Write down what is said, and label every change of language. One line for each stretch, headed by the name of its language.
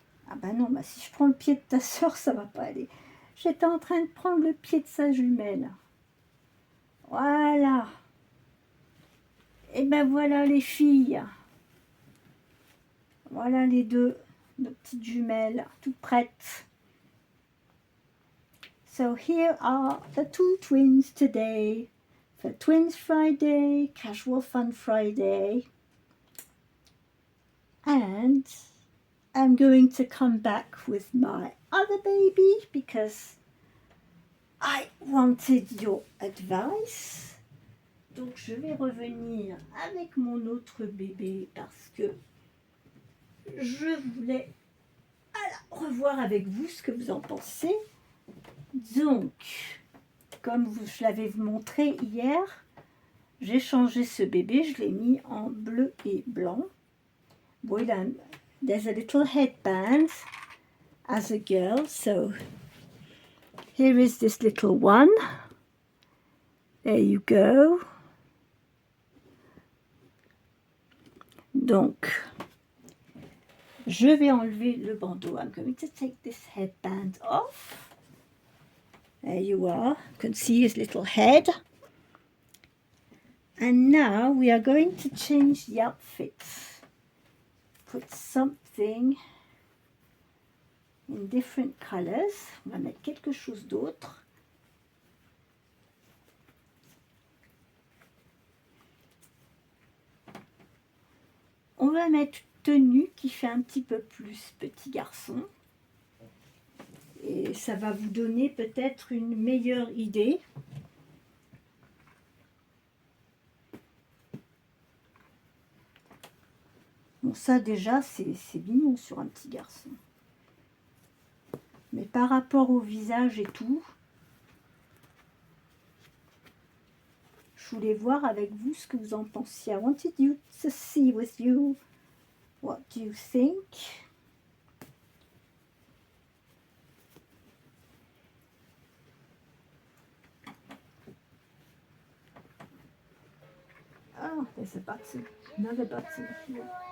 French: Ah bah non, bah si je prends le pied de ta soeur, ça va pas aller. J'étais en train de prendre le pied de sa jumelle. Voilà. Et ben voilà les filles. Voilà les deux, nos petites jumelles, toutes prêtes.
English: So here are the two twins today. For Twins Friday, Casual Fun Friday. And I'm going to come back with my other baby because I wanted your advice.
French: Donc je vais revenir avec mon autre bébé parce que je voulais revoir avec vous ce que vous en pensez. Donc, comme je l'avais montré hier, j'ai changé ce bébé, je l'ai mis en bleu et blanc.
English: Bon, there's a little headband as a girl, so here is this little one. There you go.
French: Donc, je vais enlever le bandeau.
English: I'm going to take this headband off. There you are. You can see his little head. And now we are going to change the outfit. Put something in different colors.
French: On va mettre quelque chose d'autre. On va mettre tenue qui fait un petit peu plus petit garçon. Et ça va vous donner peut-être une meilleure idée. Bon, ça déjà, c'est mignon sur un petit garçon. Mais par rapport au visage et tout, je voulais voir avec vous ce que vous en pensiez.
English: I wanted you to see with you what do you think. Oh, there's a button, another button here.